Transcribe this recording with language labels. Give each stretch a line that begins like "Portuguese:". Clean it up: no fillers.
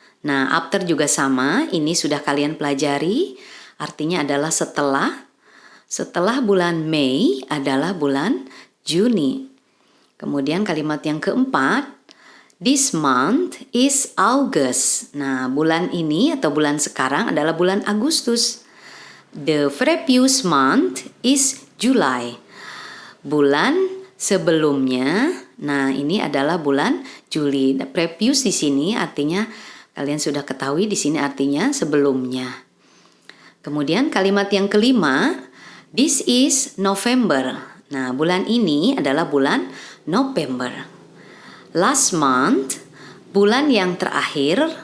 Indonesian: Nah, after juga sama, ini sudah kalian pelajari, artinya adalah setelah. Setelah bulan Mei adalah bulan Juni. Kemudian kalimat yang keempat,
English: this month is August.
Indonesian: Nah, bulan ini atau bulan sekarang adalah bulan Agustus.
English: The previous month is July.
Indonesian: Bulan sebelumnya, nah ini adalah bulan Juli. Previous di sini artinya kalian sudah ketahui, di sini artinya sebelumnya. Kemudian kalimat yang kelima,
English: this is November.
Indonesian: Nah, bulan ini adalah bulan November.
English: Last month,
Indonesian: bulan yang terakhir.